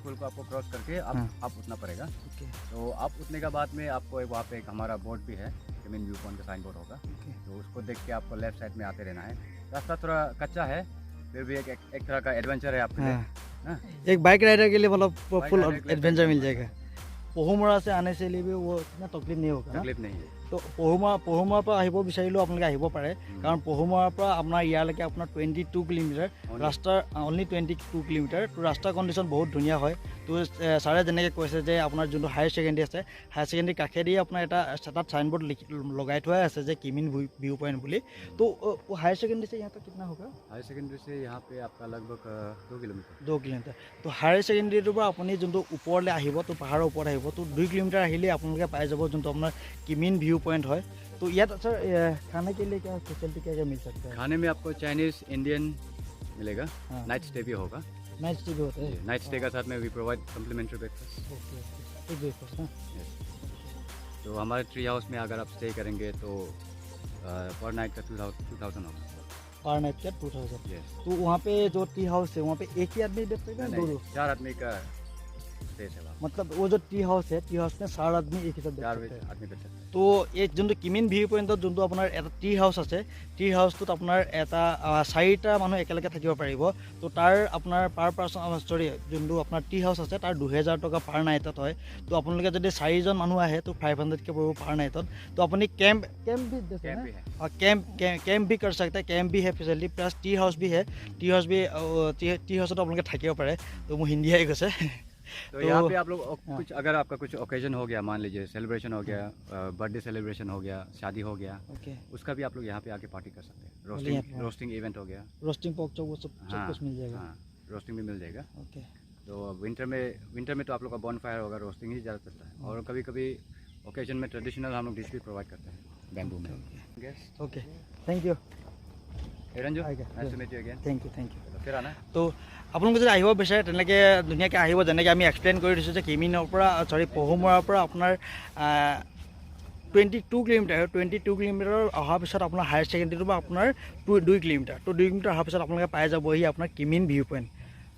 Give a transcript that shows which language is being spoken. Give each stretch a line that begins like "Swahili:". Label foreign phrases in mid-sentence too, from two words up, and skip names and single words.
Hindi: स्कूल को आपको क्रॉस करके आप उठना पड़ेगा। तो आप उठने के बाद में आपको वहाँ पे एक हमारा बोर्ड भी है, किमिन व्यू पॉइंट का
English: sign board
Hindi: होगा। तो उसको देख के आपको
English: left side
Hindi: में आते रहना है। रास्ता थोड़ा कच्चा है, फिर भी एक तरह का एडवेंचर है आपके लिए। एक
English: bike rider
Hindi: के लिए मतलब
English: full adventure
Hindi: मिल जाएगा। পহুমৰা से आने से लिए भी वो इतना तकलीफ नहीं होगा। तकलीफ नहीं है।
Assamese: তো পহুমৰাৰ পৰা আহিব বিচাৰিলেও আপোনালোকে আহিব পাৰে, কাৰণ পহুমৰাৰ পৰা আপোনাৰ ইয়ালৈকে আপোনাৰ 22 কিলোমিটাৰ ৰাস্তাৰ, অনলি 22 কিলোমিটাৰ। তো ৰাস্তাৰ কণ্ডিশ্যন বহুত ধুনীয়া হয়। তো ছাৰে যেনেকৈ কৈছে যে আপোনাৰ যোনটো
English: higher secondary
Assamese: আছে,
English: higher secondary
Assamese: কাষেদি আপোনাৰ তাত চাইনবোৰ্ড লগাই থোৱাই আছে যে কিমিন ভিউ পইণ্ট বুলি।
Hindi: তো
English: higher secondary
Hindi: से यहाँ तक कितना होगा?
English: higher secondary
Hindi: से यहाँ पे आपका लगभग 2 किलोमीटर। 2 किलोमीटर। तो
Assamese: हायर सेकेंडरीটোৰ পৰা আপুনি যোনটো ওপৰলৈ আহিব, তো পাহাৰৰ ওপৰত আহিব, তো 2 কিলোমিটাৰ আহিলে আপোনালোকে পাই যাব যোনটো আপোনাৰ কিমিন ভিউ पॉइंट है।
Hindi: तो यहाँ सर खाने के लिए क्या फैसिलिटी क्या क्या मिल सकता है? खाने में आपको चाइनीज़, इंडियन मिलेगा।
English: night stay
Hindi: भी होगा।
English: night stay
Hindi: भी होता है।
English: night stay
Hindi: का साथ में
English: we provide complimentary breakfast.
Hindi: तो हमारे
English: tree house
Hindi: में अगर आप स्टे करेंगे तो
English: per night
Hindi: का 2000 होगा। पर नाइट का 2000। तो वहाँ पे जो
English: tree house
Hindi: है वहाँ पे एक ही आदमी बैठ सकता है? 4 आदमी का स्पेस है। मतलब वो जो
English: tree house
Hindi: है,
English: tree house
Hindi: में 4 आदमी एक ही साथ बैठ सकते हैं।
Assamese: তো এই যোনটো কিমিন ভিউ পইণ্টত যোনটো আপোনাৰ এটা
English: tree house
Assamese: আছে, ট্ৰি হাউচটোত আপোনাৰ 4টা মানুহ একেলগে থাকিব পাৰিব। তো তাৰ আপোনাৰ
English: per person
Assamese: যোনটো আপোনাৰ
English: tree house
Assamese: আছে তাৰ 2000 টকা পাৰ নাইটত হয়। তো আপোনালোকে যদি 4জন মানুহ আহে তো 500কে পৰিব পাৰ নাইটত।
Hindi: तो अपनी कैंप भी कैंप भी कर सकते हैं। कैंप भी है फैसिलिटी,
English: plus tea house
Hindi: भी है।
English: tea house
Hindi: तो आप लोग
Assamese: থাকিব পাৰে।
Hindi: तो मैं हिंदी आई कैसे तो यहाँ पे आप लोग कुछ अगर आपका कुछ ओकेजन हो गया, मान लीजिए सेलिब्रेशन हो गया,
English: birthday celebration
Hindi: हो गया, शादी हो गया, उसका भी आप लोग यहाँ पे आके पार्टी कर सकते हैं।
English: roasting event
Hindi: हो गया,
English: roasting pork chop
Hindi: वो सब कुछ मिल जाएगा। रोस्टिंग भी मिल जाएगा। तो विंटर में तो आप लोग का बॉनफायर होगा, रोस्टिंग ही ज़्यादा चलता है। और कभी कभी ओकेजन में ट्रेडिशनल हम लोग डिश भी प्रोवाइड करते हैं बैम्बू में।
English: okay, thank you हिरंजू, nice to meet you again। thank you.
Hindi: फिर आना।
Assamese: तो আপোনালোকে যদি আহিব বিচাৰে তেনেকৈ ধুনীয়াকৈ আহিব, যেনেকৈ আমি এক্সপ্লেইন কৰি দিছোঁ যে কিমিনৰ পৰা পহুমৰাৰ পৰা আপোনাৰ 22 কিলোমিটাৰ। 22 কিলোমিটাৰ অহাৰ পিছত আপোনাৰ হায়াৰ ছেকেণ্ডেৰীটো বা আপোনাৰ 2 কিলোমিটাৰ। তো 2 কিলোমিটাৰ অহাৰ পিছত আপোনালোকে পাই যাবহি আপোনাৰ কিমিন ভিউ পইণ্ট।